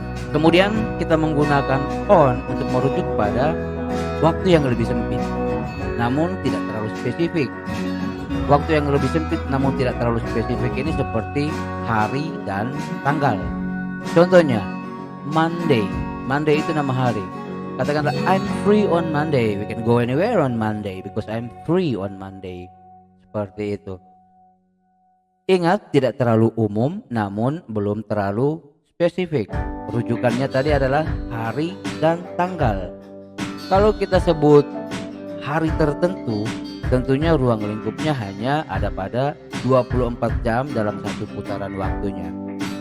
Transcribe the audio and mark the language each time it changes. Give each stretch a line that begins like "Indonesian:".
Indonesian: Kemudian kita menggunakan on untuk merujuk pada waktu yang lebih sempit namun tidak terlalu spesifik. Waktu yang lebih sempit namun tidak terlalu spesifik ini seperti hari dan tanggal. Contohnya Monday. Monday itu nama hari.
English: Katakanlah I'm free on Monday. We can go anywhere on Monday because I'm free on Monday.
Indonesian: Seperti itu. Ingat, tidak terlalu umum namun belum terlalu spesifik. Rujukannya tadi adalah hari dan tanggal. Kalau kita sebut hari tertentu, tentunya ruang lingkupnya hanya ada pada 24 jam dalam satu putaran waktunya.